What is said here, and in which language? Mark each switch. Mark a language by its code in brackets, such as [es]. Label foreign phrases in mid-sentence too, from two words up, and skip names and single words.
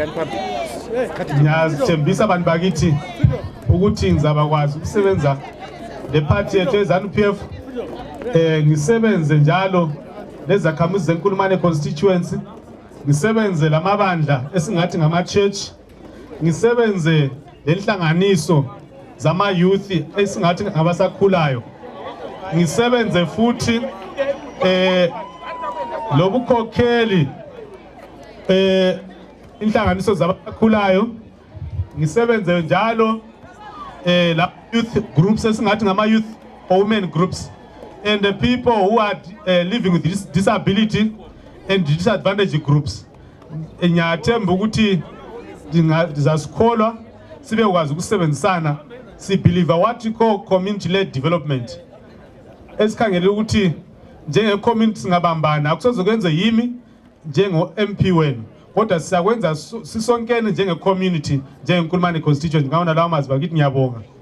[nd] Ngiyazithembisa abantu bakithi ukuthi ngizabakwazi ukusebenza le party yethu eZANU-PF, ngisebenze njalo lezakhamuzi zeNkulumane constituency, ngisebenze lamabandla esingathi ngama church, ngisebenze lenhlanganiso zama youth esingathi ngabasakhulayo, ngisebenze futhi lobukhokheli inhlanganiso zabakhulayo, ngisebenze njalo la [en] youth groups [nd] esingathi ngama [en] youth or women groups and the people who are living with disability and disadvantaged groups. [nd] Ngiyathemba ukuthi ndizasikholwa sibe kwazi ukusebenzisana, si [en] believe what we call community led development. [nd] Esikhangela ukuthi njenge community singabambana akusozokwenza yimi njengo MP wenu, kodwa siyakwenza sisonkene njenge community njenge Nkulumane constituency. Ngawona lawo mazwi bakithi ngiyabonga.